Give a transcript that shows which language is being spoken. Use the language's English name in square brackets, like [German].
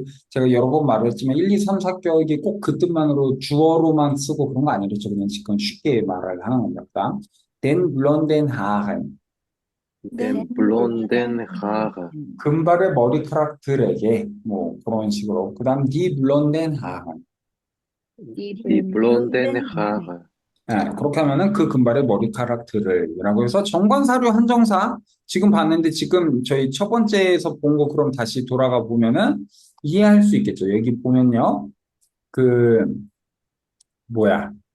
[Korean] 제가 여러 번 말했지만 1, 2, 3, 4격이 꼭 그 뜻만으로 주어로만 쓰고 그런 거 아니겠죠. 그냥 지금 쉽게 말을 하는 겁니다. [German] Den blonden Haaren. Den blonden Haare. [Korean] 금발의 머리카락들에게 뭐 그런 식으로. 그다음 [German] die blonden Haaren. Die blonden Haare. [Korean] 네, 그렇게 하면은 그 금발의 머리카락들을이라고 해서 정관사료 한정사 지금 봤는데 지금 저희 첫 번째에서 본 거 그럼 다시 돌아가 보면은 이해할 수 있겠죠. 여기 보면요. 그 뭐야?